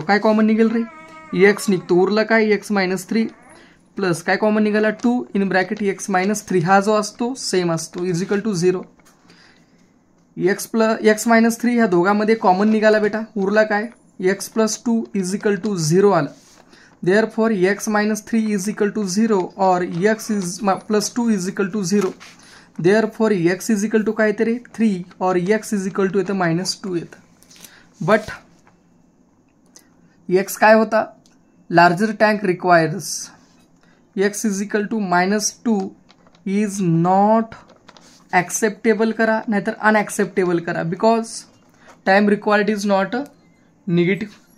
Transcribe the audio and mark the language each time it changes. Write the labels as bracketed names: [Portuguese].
[Marathi] काय कॉमन निघेल रे x निघतो उरला काय x मायनस 3 प्लस काय कॉमन निघाला 2 इन ब्रॅकेट x मायनस 3 हा जो असतो सेम असतो [English] Is equal to 0. [Marathi] x minus 3 ह्या दोघांमध्ये कॉमन निघाला बेटा उरला काय x plus 2 [English] is equal to 0 [Marathi] आला. [English] Therefore x minus 3 is equal to 0 और x is plus 2 is equal to 0. Therefore x is equal to [Marathi] काय येते रे 3 और x इज इक्वल टू येतं मायनस 2 येतं. बट x काय होता [English] larger tank requires x is equal to minus 2 is not acceptable [Marathi] करा नाहीतर अनॲक्सेप्टेबल करा [English] Because time required is not negative.